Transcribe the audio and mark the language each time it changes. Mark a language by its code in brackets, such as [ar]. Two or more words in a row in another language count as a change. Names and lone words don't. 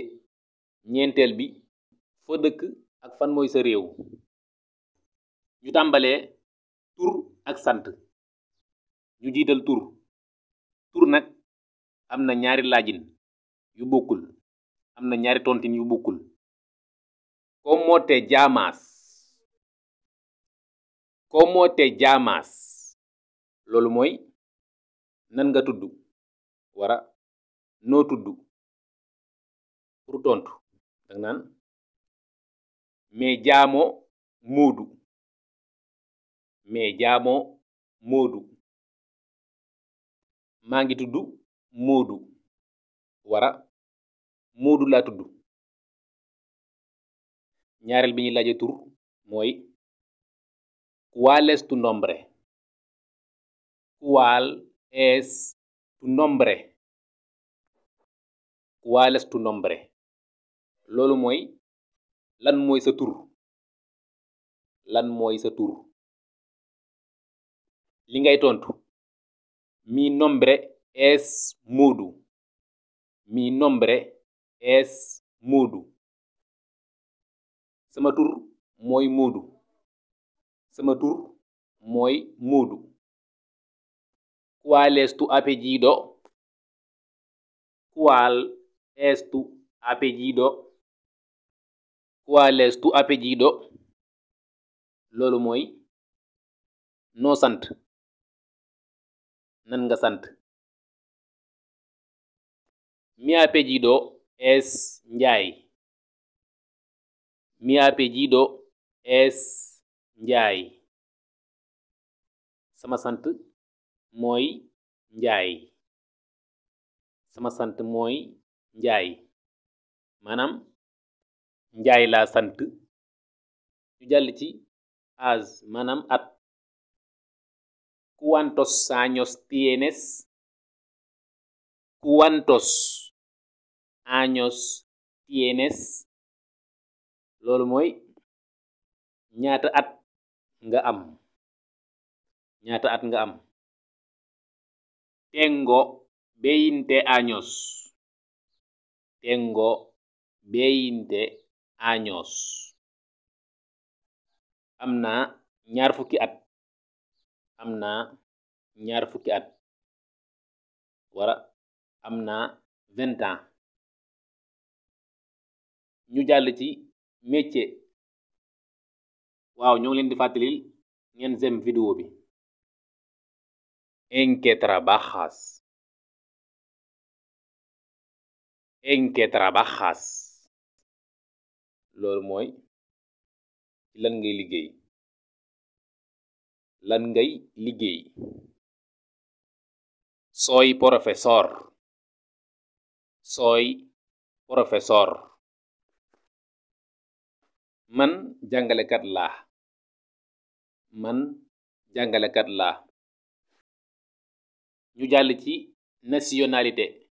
[wo] ñeenteel bi foo dëkk ak fan mooy sa réew. ñu tàmbalee tur ak sant. ñu jiital tur nag am na ñaari laajin yu bokkul, am na ñaari tontin yu bokkul. [es] ¿Cómo te llamas? ¿Cómo te llamas? [wo] loolu mooy nan nga tudd wara noo tudd. pour tontu danga naan [es] me llamo Moodu. me llamo Moodu. [wo] maa ngi tudd Moodu wara Moodu laa tudd. ñaareel bi ñuy laaje tur mooy [es] ¿cuál es tu nombre? ¿Cuál es tu nombre? ¿Cuál es tu nombre? [wo] loolu mooy lan mooy sa tur. lan mooy sa tur. li ngay tontu [es] mi nombre es Moodu. mi nombre es Moodu. [wo] sama tur mooy Moodu. sama tur mooy Moodu. [es] ¿Cuál es tu apellido? ¿Cuál es tu apellido? ¿Cuál es tu apellido? [wo] loolu mooy noo sant. nan nga sant. [es] Mi apellido es Njaay. mi apellido es Njaay. [wo] sama sant mooy Njaay. sama sant mooy Njaay. maanaam Njaay laa sant. ñu jàll ci âge, maanaam at. [es] ¿Cuántos años tienes? ¿Cuántos años tienes? [wo] loolu mooy ñaata at nga am. ñaata at nga am. [es] Tengo 20 años. Tengo 20 años. [wo] am naa ñaar fukki at. am naa ñaar fukki at. wala am naa 20 ans. ñu jàll ci métier. waaw ñoo ngi leen di fàttalil ngeen zem vidéo bi. [es] ¿En qué trabajas? ¿En qué trabajas? [wo] loolu mooy ci lan ngay liggéey. lan ngay liggéey. [es] soy profesor. soy profesor. [wo] man jàngalekat laa. man jàngalekat laa. ñu jàll ci nationalité.